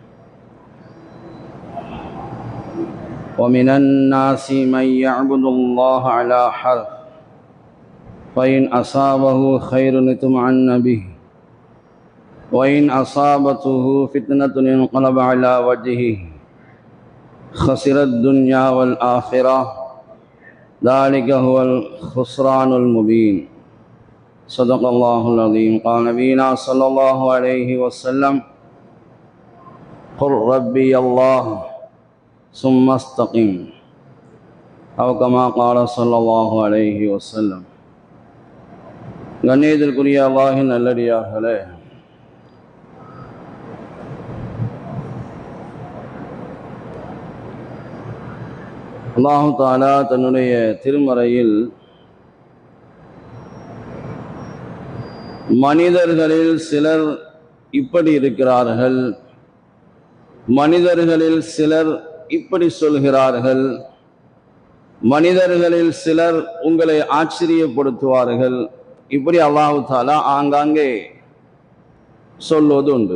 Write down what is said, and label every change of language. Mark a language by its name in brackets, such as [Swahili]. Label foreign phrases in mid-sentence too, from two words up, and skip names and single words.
[Arabic] ومن الناس من يعبد الله على حرف فإن أصابه خير اطمأن به وإن أصابته فتنة انقلب على وجهه خسر الدنيا والآخرة ذلك هو الخسران المبين. صدق الله العظيم. قال نبينا صلى الله عليه وسلم: قل ربي الله ثم استقم، أو كما قال صلى الله عليه وسلم. [Tamil] கண்ணியத்திற்குரிய அல்லாஹ்வின் நல்லடியார்களே, [Arabic] الله تعالى [Tamil] தன்னுடைய திருமறையில் மனிதர்களில் சிலர் இப்படி இருக்கிறார்கள், மனிதர்களில் சிலர் இப்படி சொல்கிறார்கள், மனிதர்களில் சிலர் உங்களை ஆச்சரியப்படுத்துவார்கள், இப்படி [Arabic] الله تعالى [Tamil] ஆங்காங்கே சொல்வது உண்டு.